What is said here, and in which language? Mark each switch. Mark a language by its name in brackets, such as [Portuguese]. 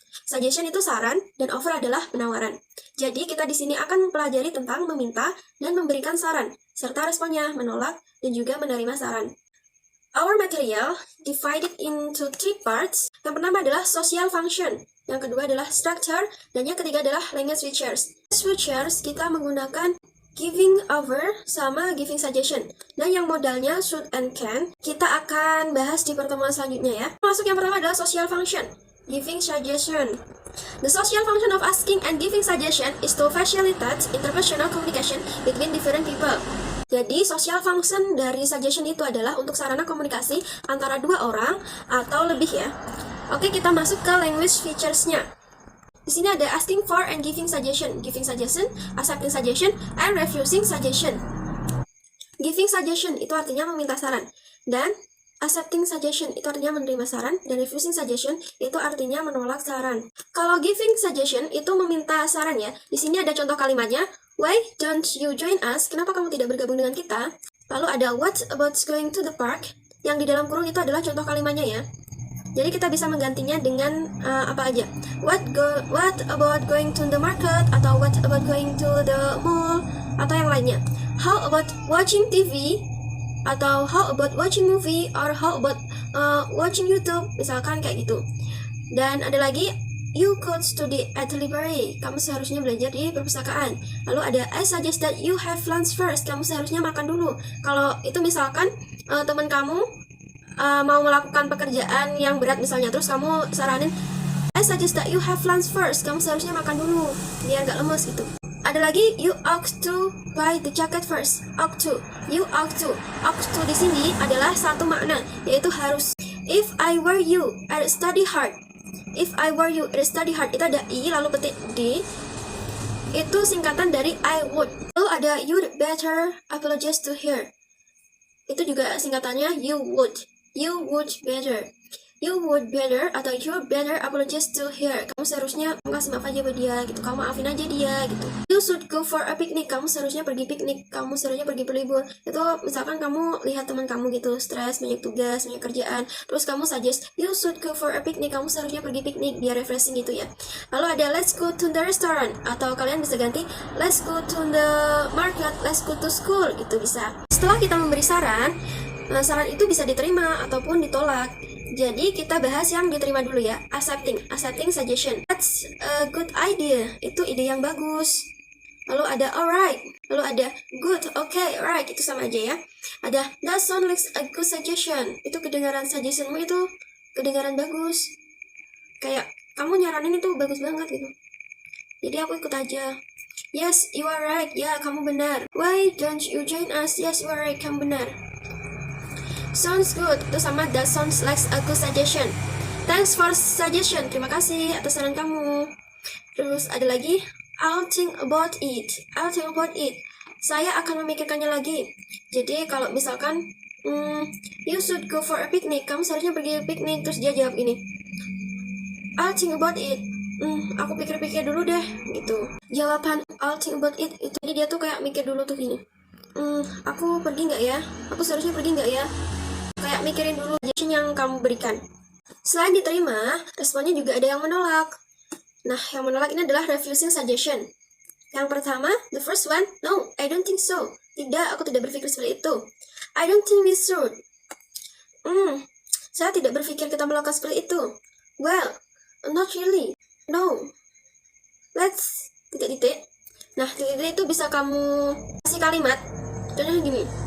[Indonesian] Suggestion itu saran dan over adalah penawaran. Jadi kita di sini akan mempelajari tentang meminta dan memberikan saran serta responnya menolak dan juga menerima saran. [English] Our material divided into 3 parts. [Indonesian] Yang pertama adalah social function, yang kedua adalah structure, dan yang ketiga adalah language features. Features kita menggunakan giving over sama giving suggestion. Dan yang modalnya should and can kita akan bahas di pertemuan selanjutnya ya. Masuk yang pertama adalah social function, giving suggestion. [English] The social function of asking and giving suggestion is to facilitate interpersonal communication between different people. [Indonesian] Jadi, social function dari suggestion itu adalah untuk sarana komunikasi antara dua orang atau lebih ya. Oke, kita masuk ke language features-nya. Di sini ada [English] asking for and giving suggestion, accepting suggestion, and refusing suggestion. [Indonesian] Giving suggestion itu artinya meminta saran, dan accepting suggestion itu artinya menerima saran, dan refusing suggestion itu artinya menolak saran. Kalau giving suggestion itu meminta saran ya. Di sini ada contoh kalimatnya. [English] Why don't you join us? [Indonesian] Kenapa kamu tidak bergabung dengan kita? Lalu ada [English] what about going to the park? [Indonesian] Yang di dalam kurung itu adalah contoh kalimatnya ya. Jadi kita bisa menggantinya dengan apa aja. [English] What about going to the market? Atau what about going to the mall? [Indonesian] Atau yang lainnya. [English] How about watching TV? Atau how about watching movie? Or how about watching YouTube? [Indonesian] Misalkan kayak gitu. Dan ada lagi, [English] you could study at the library. [Indonesian] Kamu seharusnya belajar di perpustakaan. Lalu ada [English] I suggest that you have lunch first. [Indonesian] Kamu seharusnya makan dulu. Kalau itu misalkan teman kamu mau melakukan pekerjaan yang berat misalnya, terus kamu saranin [English] I suggest that you have lunch first. [Indonesian] Kamu seharusnya makan dulu biar gak lemes gitu. Ada lagi, [English] you ought to buy the jacket first. Ought to. You ought to. [Indonesian] Ought to di sini adalah satu makna, yaitu harus. [English] If I were you, I'd study hard. If I were you, study hard. [Indonesian] Itu ada I, lalu petik D. Itu singkatan dari I would. Lalu ada [English] you'd better apologize to her. [Indonesian] Itu juga singkatannya [English] you would. You would better. You would better atau you better apologize to her. [Indonesian] Kamu seharusnya kasih maaf aja buat dia gitu. Kamu maafin aja dia gitu. [English] You should go for a picnic. [Indonesian] Kamu seharusnya pergi piknik. Kamu seharusnya pergi berlibur. Itu misalkan kamu lihat teman kamu gitu stres, banyak tugas, banyak kerjaan. Terus kamu [English] suggest you should go for a picnic. [Indonesian] Kamu seharusnya pergi piknik biar refreshing gitu ya. Lalu ada [English] let's go to the restaurant. [Indonesian] Atau kalian bisa ganti [English] let's go to the market. Let's go to school [Indonesian] gitu bisa. Setelah kita memberi saran, saran itu bisa diterima ataupun ditolak. Jadi kita bahas yang diterima dulu ya. Accepting suggestion. [English] That's a good idea. [Indonesian] Itu ide yang bagus. Lalu ada alright. Lalu ada [English] good, okay, right. [Indonesian] Itu sama aja ya. [English] Ada that sounds like a good suggestion. [Indonesian] Itu kedengaran suggestionmu itu kedengaran bagus. Kayak kamu nyaranin itu bagus banget gitu. Jadi aku ikut aja. [English] Yes, you are right. [Indonesian] Ya, kamu benar. [English] Why don't you join us? Yes, you are right. [Indonesian] Kamu benar. [English] Sounds good. [Indonesian] Itu sama [English] that sounds like a good suggestion. Thanks for suggestion. [Indonesian] Terima kasih atas saran kamu. Terus ada lagi [English] I'll think about it. I'll think about it. [Indonesian] Saya akan memikirkannya lagi. Jadi kalau misalkan [English] you should go for a picnic. [Indonesian] Kamu seharusnya pergi piknik. Terus dia jawab ini [English] I'll think about it. [Indonesian] Aku pikir-pikir dulu deh gitu. Jawaban [English] I'll think about it [Indonesian] itu jadi dia tuh kayak mikir dulu tuh gini. Aku pergi nggak ya? Aku seharusnya pergi nggak ya? Kayak mikirin dulu suggestion yang kamu berikan. Selain diterima, responnya juga ada yang menolak. Nah, yang menolak ini adalah refusing suggestion. Yang pertama, [English] the first one, no, I don't think so. [Indonesian] Tidak, aku tidak berpikir seperti itu. [English] I don't think we should. [Indonesian] Saya tidak berpikir kita melakukan seperti itu. [English] Well, not really. No. [Indonesian] Let's titik-titik. Nah, titik-titik itu bisa kamu kasih kalimat. Contohnya gini.